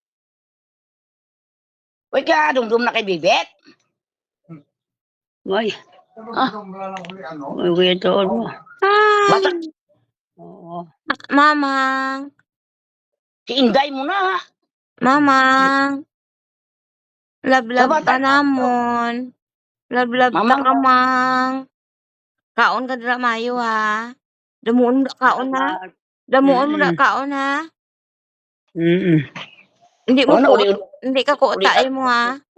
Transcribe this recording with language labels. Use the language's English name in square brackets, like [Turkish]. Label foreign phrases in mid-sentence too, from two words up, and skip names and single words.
[Hiligaynon] Uy ka, dumdum na kay Bibet. Uy. Uy, ito mo. Bata. Oo. Mamang. Si Inday mo na. Mamang. Love ka namon. Love ka kamang. Kaon ka dira mayo ha. Damuon mo da kaon ha. Damuon mo da kaon ha. Hindi ka kuotae mo ha.